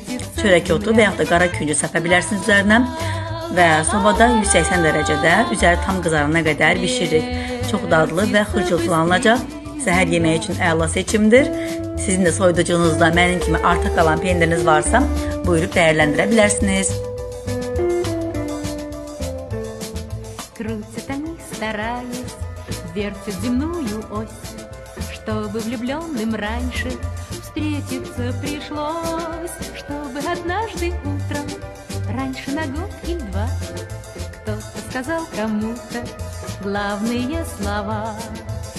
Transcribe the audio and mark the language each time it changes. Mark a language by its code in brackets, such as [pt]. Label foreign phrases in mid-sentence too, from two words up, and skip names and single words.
[az] Çörək otu və yaxud da qara küncü səpə bilərsiniz üzərinə. Və sobada 180 dərəcədə üzəri tam qızarana qədər bişiririk. Çox dadlı və xırçıltılanacaq. Səhər yeməyi üçün əla seçimdir. Sizin də soyuducunuzda mənim kimi artıq qalan pendiriniz varsa, buyurub dəyərləndirə bilərsiniz. [ru] Крутят они, стараясь, вертят земную ось, чтобы влюбленным раньше встретиться пришлось, чтобы однажды утром, раньше на год или два, кто-то сказал кому-то главные слова.